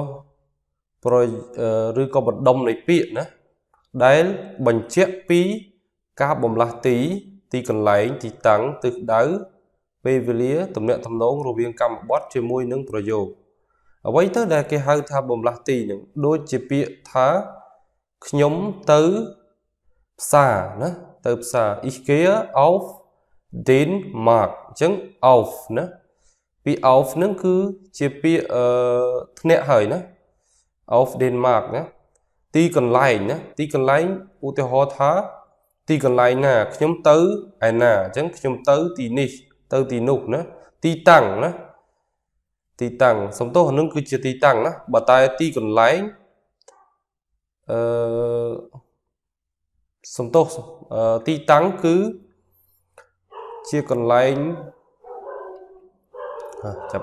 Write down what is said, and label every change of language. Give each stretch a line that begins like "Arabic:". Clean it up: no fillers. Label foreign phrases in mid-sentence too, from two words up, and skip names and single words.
Khmer: បណ្ដុំនៃពាក្យណាដែលបញ្ជាក់ពីការបំលាស់ទីកន្លែងទីតាំងទិសដៅពេលវេលាទំនាក់ទំនងរវាងកម្មបទជាមួយ នឹងប្រយោគអ្វីទៅដែលគេហៅថាបំលាស់ទីនឹងដូចជាពាក្យថាខ្ញុំទៅផ្សារណាទៅផ្សារ
German: ich gehe auf den Markt
Khmer: អញ្ចឹង auf ណាពាក្យ auf នឹងគឺជាពាក្យធ្នាក់ហើយណា
German: auf den Markt
Khmer: ណា ទីកន្លែងណាទីកន្លែងឧទាហរណ៍ថាទីកន្លែងណាខ្ញុំទៅឯណាអញ្ចឹងខ្ញុំទៅទីនេះទៅទីនោះណាទីតាំងណាទីតាំងសំទោសនឹងគឺជាទីតាំងណាបើតែទីកន្លែងសំទោសទីតាំងគឺជាកន្លែងចាប់